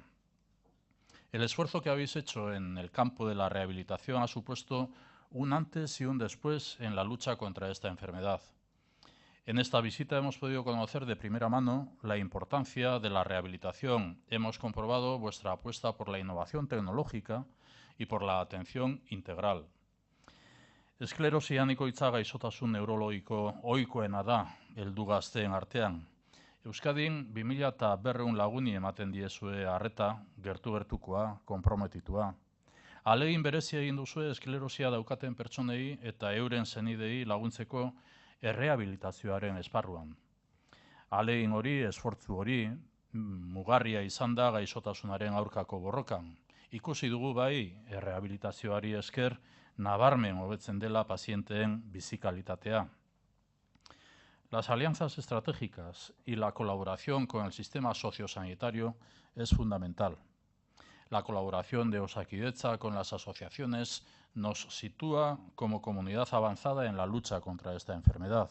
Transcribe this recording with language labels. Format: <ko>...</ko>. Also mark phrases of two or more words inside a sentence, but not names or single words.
<es>El esfuerzo que habéis hecho en el campo de la rehabilitación ha supuesto un antes y un después en la lucha contra esta enfermedad. En esta visita hemos podido conocer de primera mano la importancia de la rehabilitación. Hemos comprobado vuestra apuesta por la innovación tecnológica y por la atención integral.</es> <eu>Esklerosia nikoitza gaixotasun neurologiko ohikoena da heldu gazteen artean. Euskadin 2100 laguni ematen diezue arreta, gertu-gertukoa, konprometitua. Ahalegin berezia egin duzue esklerosia daukaten pertsonei eta euren senidei laguntzeko errehabilitazioaren esparruan. Ahalegin hori, esfortzu hori, mugarria izan da gaixotasunaren aurkako borrokan. Ikusi dugu bai, errehabilitazioari esker, nabarmen hobetzen dela pazienteen bizikalitatea.</eu> <es>Las alianzas estratégicas y la colaboración con el sistema sociosanitario es fundamental. La colaboración de Osakidetza con las asociaciones nos sitúa como comunidad avanzada en la lucha contra esta enfermedad.</es>